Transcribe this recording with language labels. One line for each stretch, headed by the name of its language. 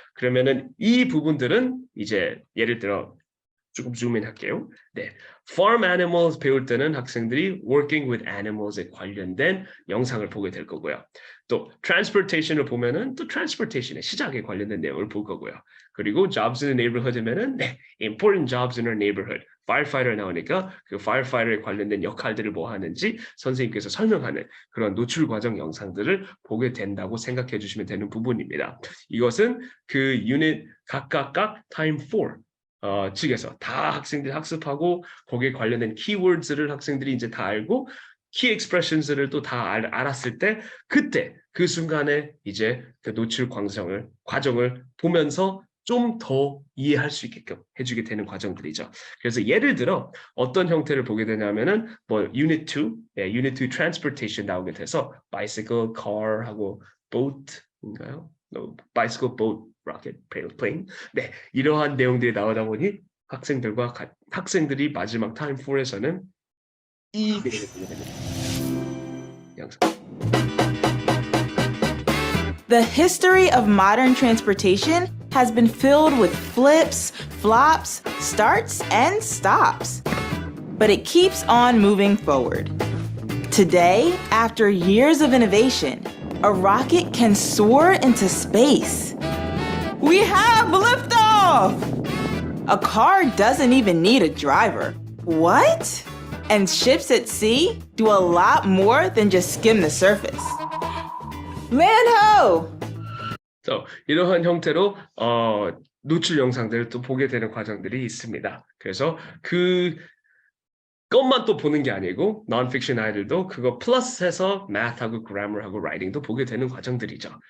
Korean: 그러면은 이 부분들은 이제 예를 들어 조금 줌인 할게요. 네, farm animals 배울 때는 학생들이 working with animals에 관련된 영상을 보게 될 거고요. 또 transportation을 보면은 또 transportation의 시작에 관련된 내용을 볼 거고요. 그리고 jobs in the neighborhood이면은 네,
English: important jobs in our neighborhood.
Korean: firefighter 나오니까 그 firefighter에 관련된 역할들을 뭐 하는지 선생님께서 설명하는 그런 노출 과정 영상들을 보게 된다고 생각해 주시면 되는 부분입니다. 이것은 그 유닛 각각 time 4 측에서 다 학생들이 학습하고 거기에 관련된 키워드를 학생들이 이제 다 알고 키 expressions를 또 다 알았을 때 그때 그 순간에 이제 그 노출 과정을 보면서 좀 더 이해할 수 있게끔 해주게 되는 과정들이죠. 그래서 예를 들어 어떤 형태를 보게 되냐면은 뭐 Unit 2, Unit 2 Transportation 나오게 돼서 bicycle, car 하고 boat인가요?
English: No, bicycle, boat, rocket, plane.
Korean: 네, 이러한 내용들이 나오다 보니 학생들이 마지막 타임 4에서는 이 내용을 보게 됩니다. 영상.
English: The history of modern transportation has been filled with flips, flops, starts, and stops. But it keeps on moving forward. Today, after years of innovation, a rocket can soar into space. We have liftoff! A car doesn't even need a driver. What? And ships at sea do a lot more than just skim the surface. Land ho!
Korean: 이러한 형태로 노출 영상들을 또 보게 되는 과정들이 있습니다. 그래서 그것만 또 보는 게 아니고 non-fiction 아이들도 그거 플러스해서 math하고 grammar하고 writing도 보게 되는 과정들이죠.